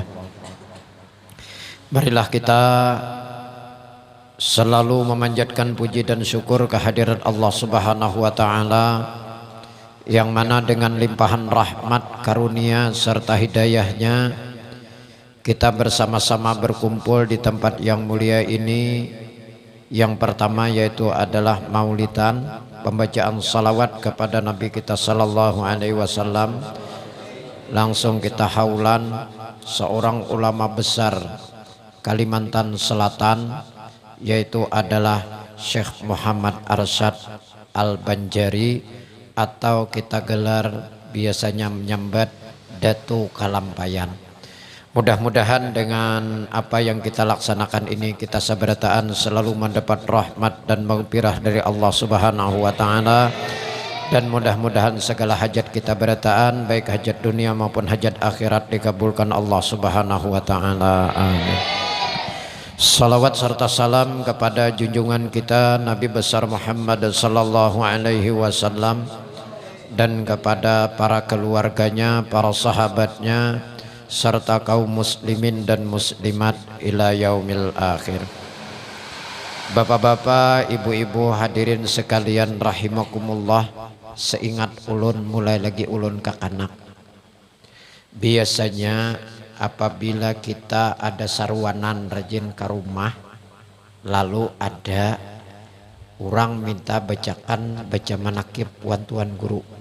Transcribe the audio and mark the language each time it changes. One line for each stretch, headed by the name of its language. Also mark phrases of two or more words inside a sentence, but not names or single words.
Indonesian: Marilah kita selalu memanjatkan puji dan syukur kehadirat Allah
Arabic: سبحانه وتعالى,
Indonesian: yang mana dengan limpahan rahmat, karunia serta hidayahnya kita bersama-sama berkumpul di tempat yang mulia ini. Yang pertama yaitu adalah maulidan, pembacaan salawat kepada Nabi kita
Arabic: صلى الله عليه وسلم.
Indonesian: Langsung kita haulan seorang ulama besar Kalimantan Selatan, yaitu adalah Syekh Muhammad Arsyad Al-Banjari, atau kita gelar biasanya menyambat Datu Kalampayan. Mudah-mudahan dengan apa yang kita laksanakan ini, kita sabarataan selalu mendapat rahmat dan maghfirah dari Allah
Arabic: سبحانه وتعالى,
Indonesian: dan mudah-mudahan segala hajat kita berataan, baik hajat dunia maupun hajat akhirat, dikabulkan Allah
Arabic: سبحانه وتعالى.
Indonesian: Amin. Salawat serta salam kepada junjungan kita Nabi besar Muhammad
Arabic: صلى الله عليه وسلم,
Indonesian: dan kepada para keluarganya, para sahabatnya, serta kaum muslimin dan muslimat
Arabic: إلى يوم الآخر.
Indonesian: Bapak-bapak, ibu-ibu, hadirin sekalian rahimakumullah.
Banjar: Seingat ulun, mulai lagi ulun kakanak, biasanya apabila kita ada sarwanan rajin ke rumah, lalu ada orang minta baca manakib wan tuan guru.